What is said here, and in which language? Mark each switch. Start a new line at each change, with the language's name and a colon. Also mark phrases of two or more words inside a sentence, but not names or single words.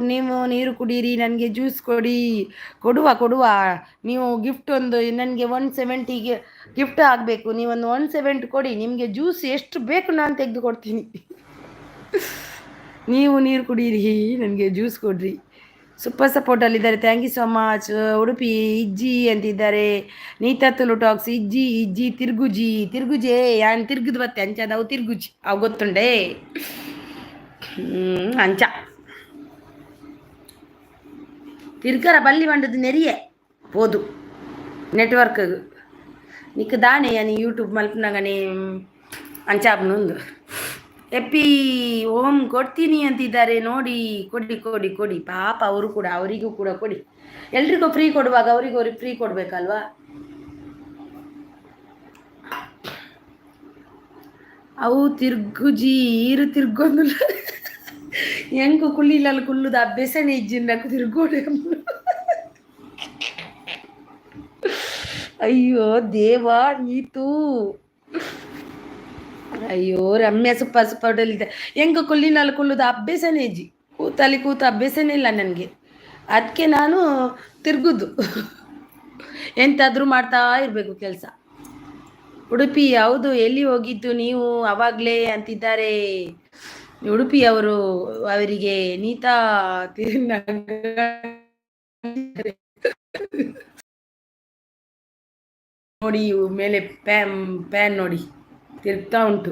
Kannada: ನೀವು ನೀರು ಕುಡೀರಿ, ನನಗೆ ಜ್ಯೂಸ್ ಕೊಡುವ. ನೀವು ಗಿಫ್ಟ್ ಒಂದು ನನಗೆ 170ಗೆ ಗಿಫ್ಟ್ ಆಗಬೇಕು. ನೀವೊಂದು 170 ಕೊಡಿ, ನಿಮಗೆ ಜ್ಯೂಸ್ ಎಷ್ಟು ಬೇಕು ನಾನು ತೆಗೆದು ಕೊಡ್ತೀನಿ. ನೀವು ನೀರು ಕುಡೀರಿ, ನನಗೆ ಜ್ಯೂಸ್ ಕೊಡ್ರಿ. ಸೂಪರ್ ಸಪೋರ್ಟಲ್ಲಿದ್ದಾರೆ.
English: thank you so much.
Kannada: ಉಡುಪಿ ಇಜ್ಜಿ ಅಂತಿದ್ದಾರೆ.
Tulu: ನೀತಾ ತುಳು ಟಾಕ್ಸ್ ಇಜ್ಜಿ ತಿರ್ಗುಜೆ ಯಾನ್ ತಿರ್ಗುದು ಬತ್ತೆ ಅಂಚ ನಾವು ತಿರ್ಗುಜಿ ಅವು ಗೊತ್ತುಂಡೆ ಅಂಚ ತಿರ್ಗರ ಬಲ್ಲಿ ಬಂಡದು ನೆರಿಯೆ ಪೋದು ನೆಟ್ವರ್ಕ್ ನಿಕ್ ದಾಣೆ ಯಾನಿ ಯೂಟ್ಯೂಬ್ ಮಲ್ಪನಾಗನೆ ಅಂಚಾಬ್ನೊಂದು ಎಪ್ಪಿ ಓಂ
Kannada: ಕೊಡ್ತೀನಿ ಅಂತಿದ್ದಾರೆ. ನೋಡಿ ಕೊಡಿ ಪಾಪ ಅವರಿಗೂ ಕೂಡ ಕೊಡಿ. ಎಲ್ರಿಗೂ ಫ್ರೀ ಕೊಡುವಾಗ ಅವರಿಗೂ ಫ್ರೀ ಕೊಡ್ಬೇಕಲ್ವಾ.
Tulu: ಅವು ತಿರ್ಗುಜಿ ಈರು ತಿರ್ಗೊಂದು ಹೆಂಗು ಕುಳ್ಳಿಲಲ್ಲಿ ಕುಲ್ಲುದ ಅಭ್ಯಾಸನೇ ಇಜ್ಜಿನ ತಿರ್ಗೋಡೆ.
Kannada: ಅಯ್ಯೋ ದೇವಾ ನೀತು. ಅಯ್ಯೋ ರಮ್ಯಾ ಸೂಪರ್ಟಲ್ಲಿದೆ.
Tulu: ಹೆಂಗ ಕುಳ್ಳಿನಲ್ಲಿ ಕುಲ್ಲುದ ಅಭ್ಯಾಸನೇ ಇಜ್ಜಿ,
Kannada: ಕೂತ ಅಭ್ಯಾಸನೇ ಇಲ್ಲ ನನಗೆ. ಅದಕ್ಕೆ ನಾನು ತಿರ್ಗುದು, ಎಂತಾದರೂ ಮಾಡ್ತಾ ಇರಬೇಕು ಕೆಲಸ. ಉಡುಪಿ ಹೌದು, ಎಲ್ಲಿ ಹೋಗಿದ್ದು ನೀವು ಅವಾಗಲೇ ಅಂತಿದ್ದಾರೆ. ಉಡುಪಿ ಅವರಿಗೆ ನೀತಾ ನೋಡಿ ಮೇಲೆ ಪ್ಯಾನ್ ನೋಡಿ ತಿರುಗ್ತಾ ಉಂಟು.